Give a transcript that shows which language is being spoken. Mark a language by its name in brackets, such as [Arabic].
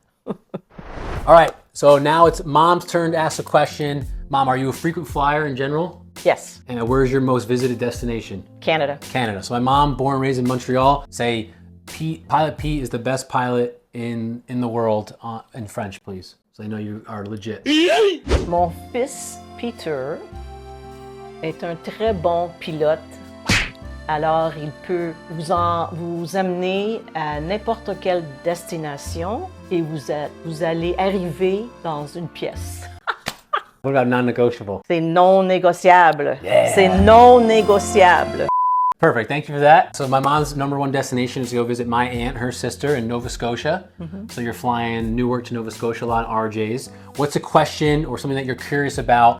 [English] All right, so now it's Mom's turn to ask a question. Mom, are you a frequent flyer in general? Yes. And where's your most visited destination? Canada. Canada. So my mom, born and raised in Montreal, say Pilot Pete is the best pilot in the world in French, please. So I know you are legit. [French] Mon fils Peter est un très bon pilote. Alors, il peut vous amener à n'importe quelle destination et vous allez arriver dans une pièce. [English] What about non-negotiable? [French] C'est non négociable. [English] Yeah. [French] C'est non négociable. [English] Perfect, thank you for that. So my mom's #1 destination is to go visit my aunt, her sister in Nova Scotia. So you're flying Newark to Nova Scotia a lot on RJs. What's a question or something that you're curious about?